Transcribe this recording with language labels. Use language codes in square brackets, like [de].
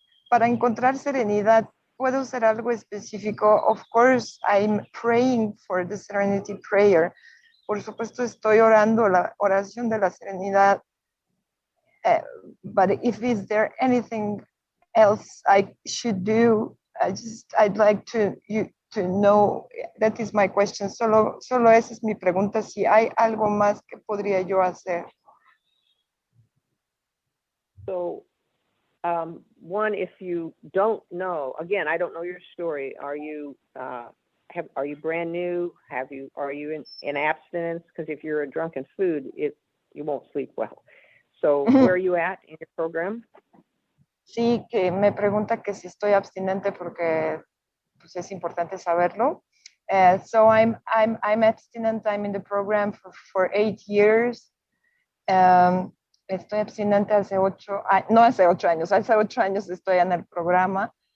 [es] Para encontrar serenidad, ¿puedo hacer algo específico? [en] Of course, I'm praying for the Serenity Prayer. [es] Por supuesto, estoy orando la oración de la serenidad. [en] But if is there anything else I should do, I'd like to know. That is my question. [es] Solo esa es mi pregunta. Si hay algo más que podría yo hacer. [en] So, one, if you don't know, again, I don't know your story. Are you brand new? Are you in abstinence? Because if you're a drunken food, you won't sleep well. So where are you at in your program? [es] Sí, que me pregunta que si estoy abstinente porque pues es importante saberlo. [en] So I'm abstinent. I'm in the program for 8 years. [es] Estoy abstinente hace 8 años estoy en el programa.